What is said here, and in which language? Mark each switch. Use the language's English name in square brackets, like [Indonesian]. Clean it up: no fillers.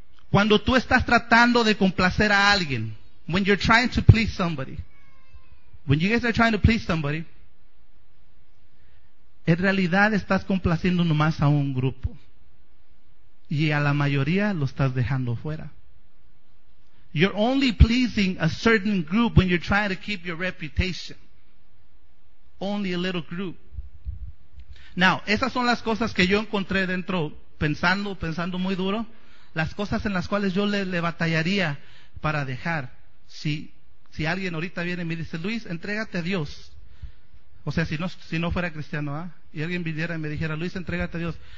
[Spanish] Cuando tú estás tratando de complacer a alguien, [English] when you're trying to please somebody, [Spanish] when you guys are trying to please somebody, en realidad estás complaciendo nomás a un grupo. Y a la mayoría lo estás dejando fuera. [English] You're only pleasing a certain group when you're trying to keep your reputation. Only a little group. [Spanish] Now, esas son las cosas que yo encontré dentro, pensando muy duro, las cosas en las cuales yo le batallaría para dejar. Si alguien ahorita viene y me dice, Luis, entrégate a Dios. O sea, si no fuera cristiano, ¿ah? ¿Eh? Y alguien viniera y me dijera, Luis, entrégate a Dios.